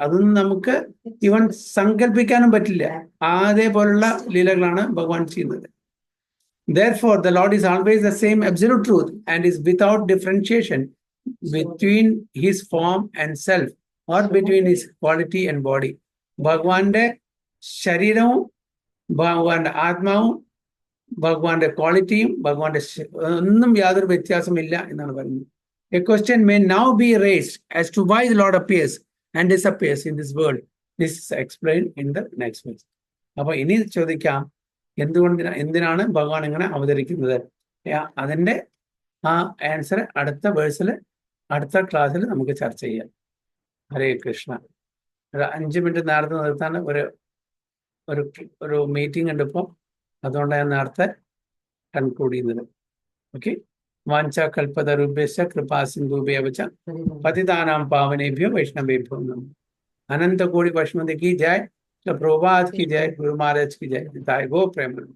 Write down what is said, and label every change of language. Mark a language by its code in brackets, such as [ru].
[ml] അതൊന്നും നമുക്ക് ഈവൻ സങ്കല്പിക്കാനും പറ്റില്ല. അതേപോലുള്ള ലീലകളാണ് ഭഗവാൻ ചെയ്യുന്നത്. [en] Therefore, the Lord is always the same absolute truth and is without differentiation between his form and self or between his quality and body. [ml] ഭഗവാന്റെ ശരീരവും ഭഗവാന്റെ ആത്മാവും ഭഗവാന്റെ ക്വാളിറ്റിയും ഭഗവാന്റെ ഒന്നും യാതൊരു വ്യത്യാസമില്ല എന്നാണ് പറയുന്നത്. [en] A question may now be raised as to why the Lord appears and disappears in this world. This is explained in the next verse. [ml] അപ്പൊ ഇനി ചോദിക്കാം, എന്തിനാണ് ഭഗവാൻ ഇങ്ങനെ അവതരിക്കുന്നത്? അതിന്റെ ആ ആൻസർ അടുത്ത വേഴ്സിൽ അടുത്ത ക്ലാസ്സിൽ നമുക്ക് ചർച്ച ചെയ്യാം. ഹരേ കൃഷ്ണ. ഒരു 5 മിനിറ്റ് നേരത്തെ നിർത്താൻ ഒരു മീറ്റിംഗ് ഉണ്ട് ഇപ്പോൾ, അതുകൊണ്ടാണ് ഞാൻ നേരത്തെ കൺക്ലൂഡ് ചെയ്യുന്നത്. ഓക്കെ. [sa] വാഞ്ച കൽപ്പതരുഭ്യശ്ച കൃപാ സിന്ധുഭ്യഃ വച പതിതാനാം പാവനേഭ്യോ വൈഷ്ണവേഭ്യോ നമഃ. [hi] अनंत कोटि वैष्णव की जय, प्रभुपाद की जय, गुरु महाराज की जय, गो प्रेम।